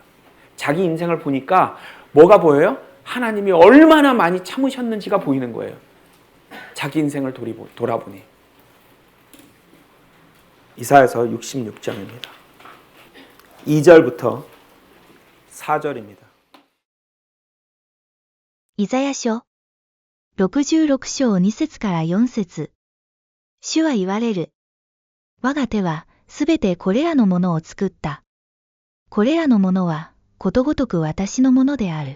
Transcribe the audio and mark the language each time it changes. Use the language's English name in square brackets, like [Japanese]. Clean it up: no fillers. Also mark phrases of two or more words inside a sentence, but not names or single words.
[Korean] 자기 인생을 보니까 뭐가 보여요? 하나님이 얼마나 많이 참으셨는지가 보이는 거예요. 자기 인생을 돌아보니. 이사야서 66장입니다. 2절부터 4절입니다. [Japanese] イザヤ書66章2節から4節。主は言われる。我が手はすべてこれらのものを作った。これらのものはことごとく私のものである。